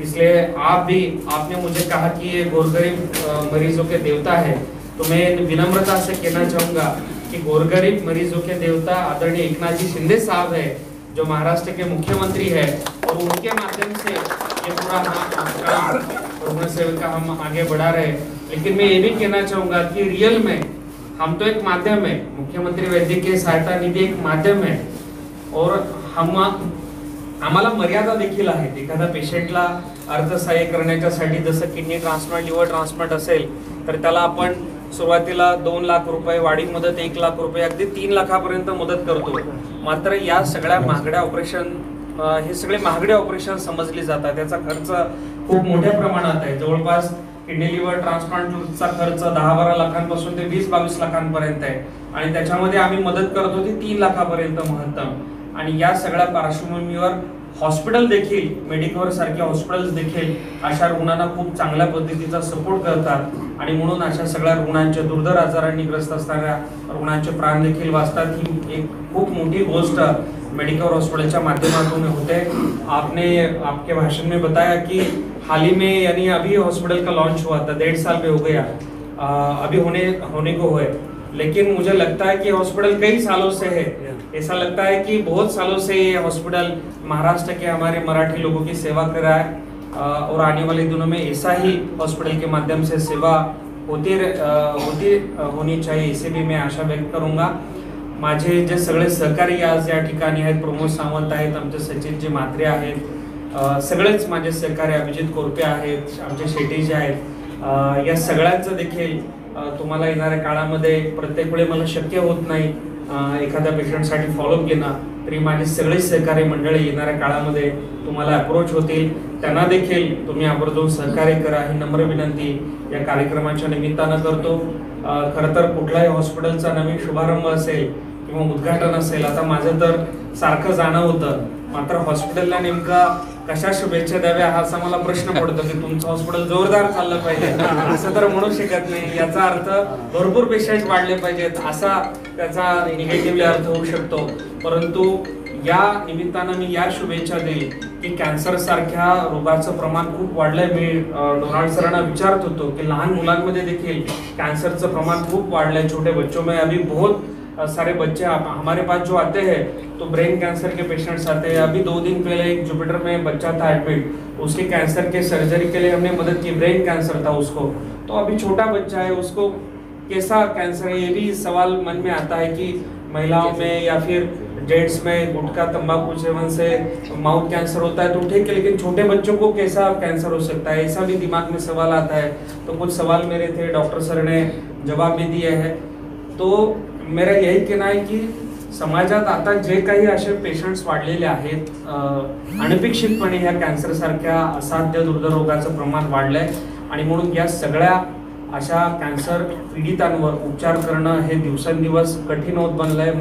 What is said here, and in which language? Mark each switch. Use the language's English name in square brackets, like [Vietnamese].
[Hindi] इसलिए आपने मुझे कहा कि ये गोरगरीब मरीजों के देवता है, तो मैं विनम्रता से कहना चाहूँगा कि गोरगरीब मरीजों के देवता आदरणीय एकनाथ जी शिंदे साहब है, जो महाराष्ट्र के मुख्यमंत्री है, और उनके माध्यम से ये पूरा रुग्ण सेवा हम आगे बढ़ा रहे हैं. लेकिन मैं ये भी कहना चाहूँगा कि रियल में हम तो एक माध्यम है, मुख्यमंत्री वैद्यकीय सहायता निधी एक माध्यम है और [Marathi] आम्हाला मर्यादा देखील आहेत. एखाद्या पेशंटला अर्थसहाय्य करण्याच्यासाठी जसं किडनी ट्रान्सप्लांट, लिव्हर ट्रान्सप्लांट असेल तर त्याला आपण सुरुवातीला 2 लाख रुपये, वाढी मदत 1 लाख रुपये, अगदी 3 लाखापर्यंत मदत करतो. मात्र या सगळ्या महागड्या ऑपरेशन, हे सगळे महागडे ऑपरेशन समजले जातात, त्याचा खर्च खूप मोठ्या प्रमाणात आहे. जवळपास किडनी लिव्हर ट्रान्सप्लांटचा खर्च 10-12 लाखांपासून ते 20-22 लाखांपर्यंत आहे आणि त्याच्यामध्ये आम्ही मदत करतो ती 3 लाखापर्यंत महत्तम. आणि या सगळ्या पार्श्वभूमीवर हॉस्पिटल देखील, मेडिकवर सारखे हॉस्पिटल्स देखील अशा रुग्णांना खूप चांगल्या पद्धतीचा सपोर्ट करतात आणि म्हणून अशा सगळ्या रुग्णांचे, दुर्धर आजारांनी ग्रस्त असणाऱ्या रुग्णांचे प्राण देखील वाचतात. ही एक खूप मोठी गोष्ट मेडिकल हॉस्पिटल के माध्यमातून होते. [Hindi] आपने आपके भाषण में बताया कि हाल ही में यानी अभी हॉस्पिटल का लॉन्च हुआ था, 1.5 साल पे हो गया, अभी होने को है, लेकिन मुझे लगता है कि हॉस्पिटल कई सालों से है। ऐसा लगता है कि बहुत सालों से ये हॉस्पिटल महाराष्ट्र के हमारे मराठी लोगों की सेवा कर रहा है, और आने वाले दिनों में ऐसा ही हॉस्पिटल के माध्यम से सेवा होनी चाहिए, इसे भी मैं आशा व्यक्त करूंगा। [Marathi] माझे जे सगळे सहकारी आज या ठिकाणी आहेत, प्रमोद सावंत आहेत, आमचे सचिनजी म्हात्रे आहेत, सगळेच माझे सहकारी, अभिजित कोरपे आहेत, आमचे शेट्टीजी आहेत, या सगळ्यांचं देखील तुम्हाला येणाऱ्या काळामध्ये प्रत्येक वेळी मला शक्य होत नाही एखाद्या पेशंटसाठी फॉलोअप घेणं, तरी माझे सगळे सहकारी मंडळी येणाऱ्या काळामध्ये तुम्हाला अप्रोच होतील, त्यांना देखील तुम्ही आवर्जून सहकार्य करा ही नम्र विनंती या कार्यक्रमाच्या निमित्तानं करतो। खरं तर कुठल्याही हॉस्पिटलचा नवीन शुभारंभ असेल किंवा उद्घाटन असेल, आता माझं तर सारखं जाणं होतं, मात्र हॉस्पिटलला नेमका कशा शुभेच्छा द्याव्या हा असा मला प्रश्न पडतो की तुमचं हॉस्पिटल जोरदार चाललं पाहिजे असं तर म्हणू शकत नाही। याचा अर्थ भरपूर पेशंट वाढले पाहिजेत असा त्याचा निगेटिव्हली अर्थ होऊ शकतो, परंतु या निमित्तानं मी या शुभेच्छा देईल की कॅन्सर सारख्या रोगाचं प्रमाण खूप वाढलंय। मी डोनाल्ड सरांना विचारत होतो की लहान मुलांमध्ये देखील कॅन्सरचं प्रमाण खूप वाढलंय, [Hindi] छोटे बच्चों में अभी बहुत सारे बच्चे हमारे पास जो आते हैं तो ब्रेन कैंसर के पेशेंट्स आते हैं। अभी 2 दिन पहले एक जुपिटर में बच्चा था एडमिट, उसके कैंसर के सर्जरी के लिए हमने मदद की, ब्रेन कैंसर था उसको, तो अभी छोटा बच्चा है, उसको कैसा कैंसर है ये भी सवाल मन में आता है कि महिलाओं में या फिर जेंट्स में गुटखा तंबाकू सेवन से माउथ कैंसर होता है तो ठीक है, लेकिन छोटे बच्चों को कैसा कैंसर हो सकता है, ऐसा भी दिमाग में सवाल आता है। तो कुछ सवाल मेरे थे, डॉक्टर सर ने जवाब भी दिए हैं। तो मेरा यही कहना [Marathi] आहे की समाजात आता जे काही असे पेशंट्स वाढलेले आहेत, अनपेक्षितपणे ह्या कॅन्सर सारख्या असाध्य दुर्धर रोगाचं प्रमाण वाढलंय, आणि म्हणून या सगळ्या अशा कॅन्सर पीडितांवर उपचार करणं हे दिवसेंदिवस कठीण होत बनलंय।